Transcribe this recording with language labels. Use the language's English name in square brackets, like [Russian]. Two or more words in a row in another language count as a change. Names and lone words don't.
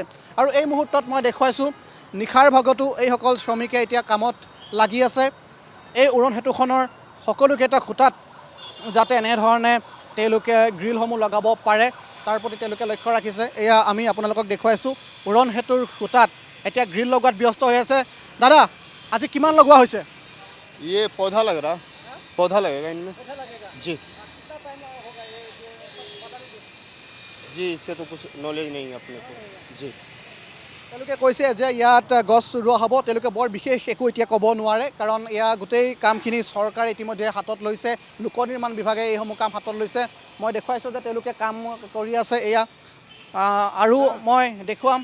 [Assamese] আৰু এই মুহূৰ্তত মই দেখুৱাইছোঁ নিশাৰ ভাগতো এইসকল শ্ৰমিকে এতিয়া কামত লাগি আছে। এই উৰণ সেতুখনৰ সকলোকেইটা খুঁটাত যাতে এনেধৰণে তেওঁলোকে গ্ৰিলসমূহ লগাব পাৰে তাৰ প্ৰতি তেওঁলোকে লক্ষ্য ৰাখিছে। এয়া আমি আপোনালোকক দেখুৱাইছোঁ উৰণ সেতুৰ খুঁটাত এতিয়া গ্ৰিল লগোৱাত ব্যস্ত হৈ আছে। দাদা, আজি কিমান লগোৱা হৈছে? [Hindi] ये पौधा लग रहा, पौधा लगेगा इनमें जी जी इसके तो कुछ नॉलेज नहीं है अपने को जी। [Assamese] তেওঁলোকে কৈছে যে ইয়াত গছ ৰোৱা হ'ব, তেওঁলোকে বৰ বিশেষ একো এতিয়া ক'ব নোৱাৰে, কাৰণ এয়া গোটেই কামখিনি চৰকাৰে ইতিমধ্যে হাতত লৈছে, লোক নিৰ্মাণ বিভাগে এইসমূহ কাম হাতত লৈছে। মই দেখুৱাইছোঁ যে তেওঁলোকে কাম কৰি আছে এয়া, আৰু মই দেখুৱাম।